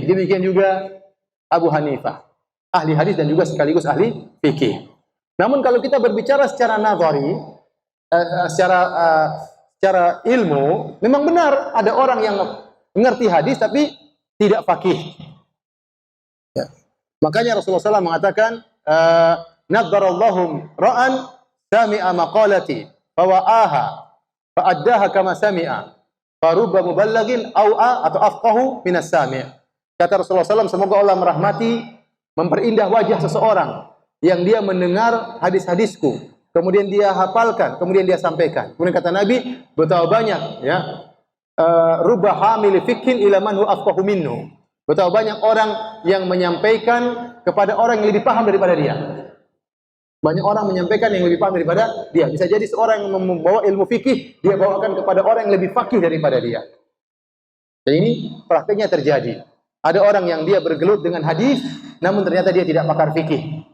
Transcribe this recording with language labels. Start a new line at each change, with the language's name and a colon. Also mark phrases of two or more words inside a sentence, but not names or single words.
Indonesian: Demikian juga Abu Hanifah, ahli hadis dan juga sekaligus ahli fikih. Namun kalau kita berbicara secara nazari, secara ilmu, memang benar ada orang yang mengerti hadis tapi tidak faqih. Ya. Makanya Rasulullah SAW mengatakan,
Arabic: "نضر الله امرأ سمع مقالتي فوعاها فأداها كما سمع فرب مبلغ أوعى atau أفقه من السامع'."
Indonesian: Kata Rasulullah SAW, semoga Allah merahmati, memperindah wajah seseorang yang dia mendengar hadis-hadisku, kemudian dia hafalkan, kemudian dia sampaikan. Kemudian kata Nabi, betapa banyak ya,
Arabic: رب حامل فقه إلى من هو أفقه منه.
Indonesian: Betapa banyak orang yang menyampaikan kepada orang yang lebih paham daripada dia. Banyak orang menyampaikan yang lebih paham daripada dia. Bisa jadi seorang yang membawa ilmu fikih, dia bawakan kepada orang yang lebih fakih daripada dia. Dan ini praktiknya terjadi. Ada orang yang dia bergelut dengan hadis, namun ternyata dia tidak pakar fikih.